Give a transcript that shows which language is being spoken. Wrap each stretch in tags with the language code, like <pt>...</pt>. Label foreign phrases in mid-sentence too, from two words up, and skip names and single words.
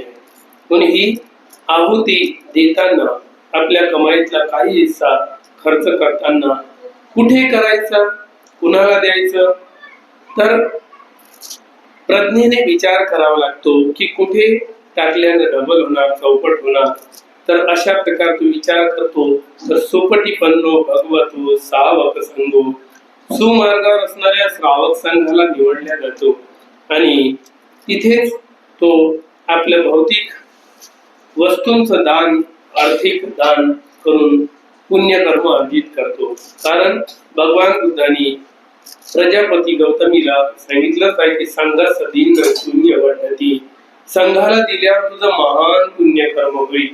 <mr>म्हणून ही आहुती देताना आपल्या कमाईतला काही हिस्सा खर्च करताना कुठे करायचा, कुणाला द्यायचं, तर प्रज्ञेने विचार करावा लागतो की कुठे टाकल्याने डबल होणार, चौपट होणार. तर अशा प्रकार तू विचार करतो तर</mr> <pi>सुपटीपन्नो भगवतो सावक संगो,</pi> <mr>सुमार्गावर असणाऱ्या श्रावक संघाला निवडल्या जातो आणि तिथेच तो आपल्या भौतिक वस्तूंचं दान, आर्थिक दान करून पुण्यकर्म अर्जित करतो. कारण भगवान बुद्धांनी प्रजापती गौतमीला सांगितलंच आहे की संघास दिन शून्य वाटती, संघाला दिल्यावर तुझं महान पुण्यकर्म होईल.</mr>